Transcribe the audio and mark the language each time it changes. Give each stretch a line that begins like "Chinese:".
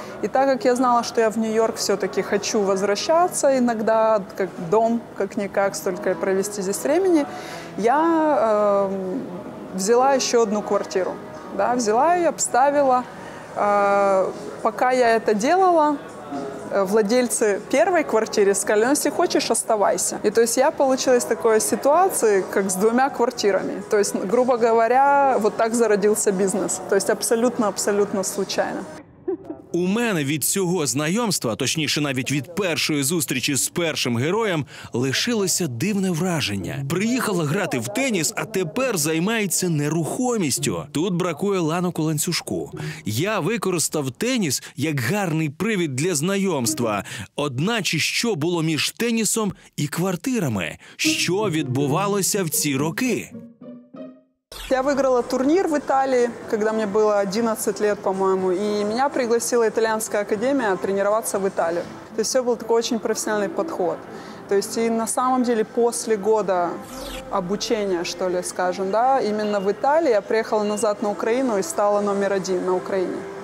Russian: И так как я знала, что я в Нью-Йорк все-таки хочу возвращаться иногда, как дом, как-никак, столько провести здесь времени, я взяла еще одну квартиру. Да, взяла и обставила. Пока я это делала, владельцы первой квартиры сказали, ну, если хочешь, оставайся. И то есть я получилась в такой ситуации, как с 2 квартирами. То есть, грубо говоря, вот так зародился бизнес. То есть абсолютно случайно.
Ukrainian: У мене від цього знайомства, точніше навіть від першої зустрічі з першим героєм, лишилося дивне враження. Приїхала грати в теніс, а тепер займається нерухомістю. Тут бракує ланок у ланцюжку. Я використав теніс як гарний привід для знайомства. Одначе, що було між тенісом і квартирами? Що відбувалося в ці роки?
Russian: Я выиграла турнир в Италии, когда мне было 11 лет, по-моему, и меня пригласила итальянская академия тренироваться в Италию. То есть все был такой очень профессиональный подход. То есть и на самом деле после года обучения, что ли, скажем, да, именно в Италии я приехала назад на Украину и стала номер 1 на Украине.